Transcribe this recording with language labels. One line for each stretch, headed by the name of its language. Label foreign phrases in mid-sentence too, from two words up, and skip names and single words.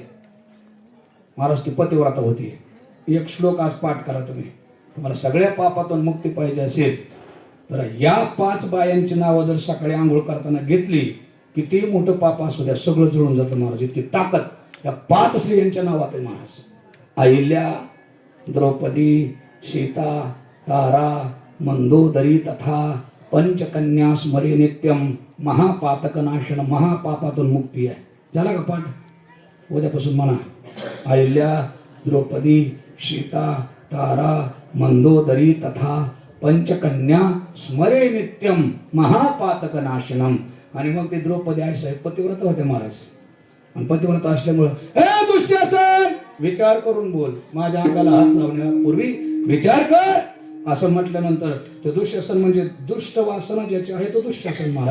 Marathi: महाराज ती पतिव्रता होती. एक श्लोक आज पाठ करा तुम्ही. तुम्हाला सगळ्या पापातून मुक्ती पाहिजे असेल तर या 5 बायांची नावं जर सकाळी आंघोळ करताना घेतली, किती मोठं पाप असू द्या सगळं जुळून जातं महाराज. इतकी ताकद या 5 स्त्रियांच्या नावात आहे महाराज.
Sanskrit: अहिल्या, द्रौपदी, सीता, तारा, मंदोदरी तथा पंचकन्या स्मरे नित्यम महापातक नाशन.
Marathi: महापापातून मुक्ती आहे. झाला का पाठ? उद्यापासून म्हणा.
Sanskrit: अहिल्या, द्रौपदी, सीता, तारा, मंदोदरी तथा पंचकन्या स्मरे नित्यम महापातक नाशनम.
Marathi: आणि मग ते द्रौपदी आई साहेब पतिव्रत होते महाराज. आणि पतिव्रत असल्यामुळं ए दुःशासन विचार करून बोल, माझ्या अंगाला हात लावण्यापूर्वी विचार कर असं म्हटल्यानंतर ते दुःशासन म्हणजे दुष्ट वासना ज्याची आहे तो दुःशासन महाराज.